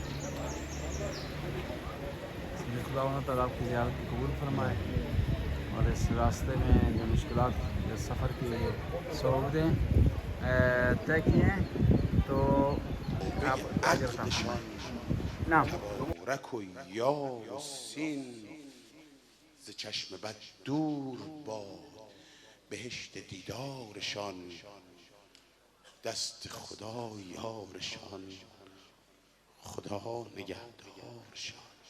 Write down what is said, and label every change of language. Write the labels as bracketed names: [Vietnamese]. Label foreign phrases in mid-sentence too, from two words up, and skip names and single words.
[Urdu] خداوند تعالیٰ آپ کی زیارت کو قبول فرمائے اور اس راستے میں جو مشکلات، اس سفر کی جو صعوبتیں طے کیے ہیں تو آپ اجر عطا فرمائیں. नाम [Persian] تبارک و یاسین ز چشم بد دور باد بهشت دیدارشان دست خدا یارشان خدا نگهدارشان.